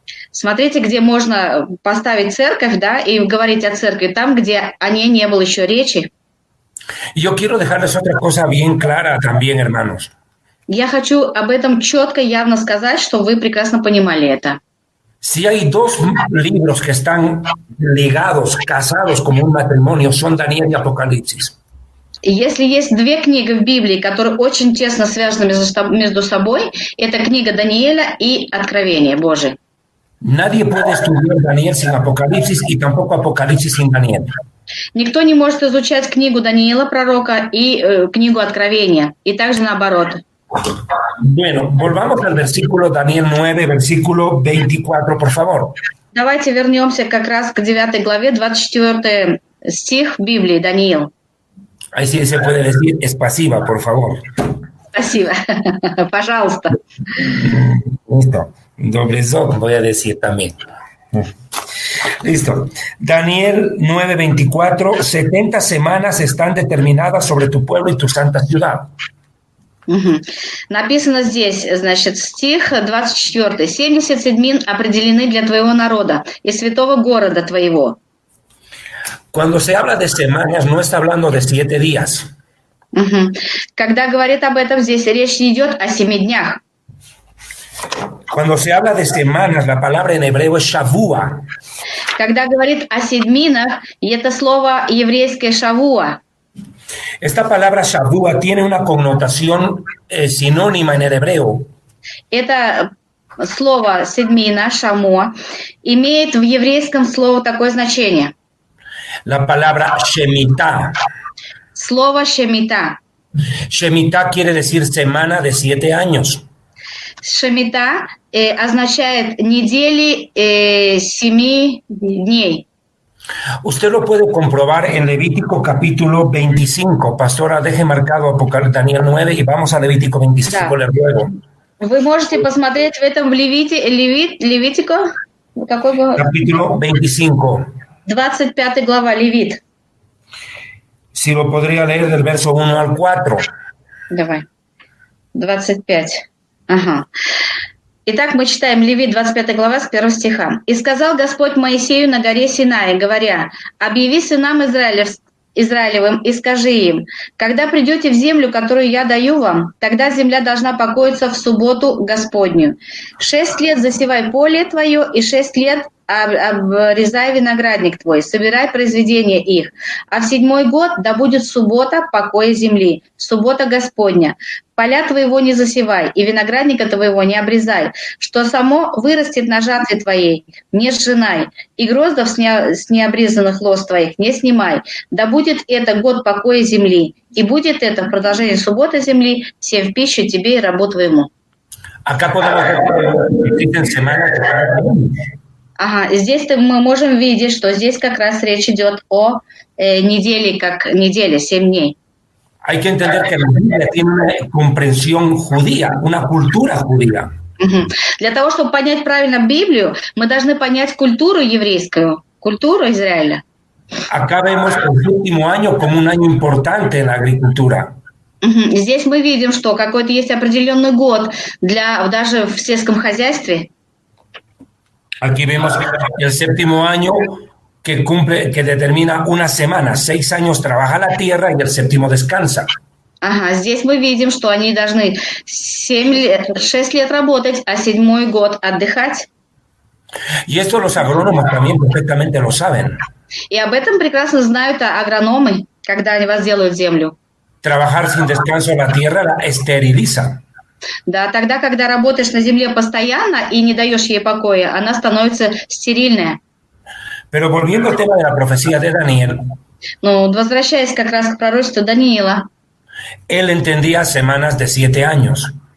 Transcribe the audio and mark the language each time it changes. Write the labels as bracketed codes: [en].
[ru] Смотрите, где можно поставить церковь, да, и говорить о церкви, там, где о ней не было еще речи. [es] Y yo quiero dejarles otra cosa bien clara también, hermanos. [ru] Я хочу об этом четко, явно сказать, чтобы вы прекрасно понимали это. [es] Si hay 2 libros que están ligados, casados como un matrimonio, son Daniel y Apocalipsis. [ru] И если есть 2 книги в Библии, которые очень тесно связаны между собой, это книга Даниила и Откровение Божие. [es] Nadie puede estudiar Daniel sin Apocalipsis y tampoco Apocalipsis sin Daniel. [ru] Никто не может изучать книгу Даниила, пророка, и книгу Откровения, и также наоборот. [es] Bueno, volvamos al versículo Daniel 9, versículo 24, por favor. [ru] Давайте вернемся как раз к 9 главе, 24 стих Библии, Даниил. [es] Ahí sí se puede decir es pasiva, por favor. [ru] Спасибо. Пожалуйста. [es] Listo. Doble zot, voy a decir también. Listo. Daniel 9:24, 70 semanas están determinadas sobre tu pueblo y tu santa ciudad. Угу. [ru] Написано здесь, значит, стих 24. 70 седмин определены для твоего народа и святого города твоего. [es] Cuando se habla de semanas, no está hablando de 7 días. Угу. [ru] Когда говорит об этом здесь, речь не идет о 7 днях. [es] Cuando se habla de semanas, la palabra en hebreo es shavua. [ru] Когда говорит о седминах, и это слово еврейское шавуа. [es] Esta palabra shavua tiene una connotación sinónima en el hebreo. [ru] Это слово седмина, шамуа, имеет в еврейском слово такое значение. [es] La palabra shemitah. [ru] Слово шемита. [es] Shemitah quiere decir semana de 7 años. [ru] Шемита означает недели 7 дней. [es] Usted lo puede comprobar en Levítico capítulo 25. Pastora, deje marcado Daniel 9 y vamos a Levítico 25, le ruego. [ru] Вы можете посмотреть в этом в Левитико. Какой был? [es] Capítulo 25. [ru] 25 глава, Левит. [es] Si lo podría leer del verso 1 al 4. [ru] Давай. 25. Ага. Итак, мы читаем Левит, 25 глава, с 1 стиха. «И сказал Господь Моисею на горе Синай, говоря, объяви сынам Израилевым и скажи им, когда придете в землю, которую я даю вам, тогда земля должна покоиться в субботу Господню. 6 лет засевай поле твое, и 6 лет обрезай виноградник твой, собирай произведения их. А в 7-й год да будет суббота покоя земли, суббота Господня. Поля твоего не засевай, и виноградника твоего не обрезай, что само вырастет на жатве твоей, не сжинай, и гроздов с необрезанных лоз твоих не снимай. Да будет это год покоя земли, и будет это в продолжении субботы земли, всем в пищу тебе и рабу твоему». [es] Acá podemos ver semanas. [ru] Ага, здесь мы можем видеть, что здесь как раз речь идет о неделе, как неделя, 7 дней. [es] Hay que entender que la Biblia tiene una comprensión judía, una cultura judía. [ru] Для того, чтобы понять правильно Библию, мы должны понять культуру еврейскую, культуру Израиля. [es] Acá vemos el último año como un año importante en la agricultura. [ru] Здесь мы видим, что какой-то есть определенный год даже в сельском хозяйстве. [es] Aquí vemos el 7º año que determina una semana. 6 años trabaja la tierra y el 7º descansa. [ru] Ага, здесь мы видим, что они должны 6 лет работать, а 7-й год отдыхать. [es] Y esto los agrónomos también perfectamente lo saben. [ru] И об этом прекрасно знают агрономы, когда они возделывают землю. [es] Trabajar sin descanso la tierra la esteriliza. [ru] Да, тогда, когда работаешь на земле постоянно и не даешь ей покоя, она становится стерильная. [es] Pero volviendo al tema de la profecía de Daniel, [ru] Ну, возвращаясь как раз к пророчеству Даниила, [es] él entendía semanas de 7 años.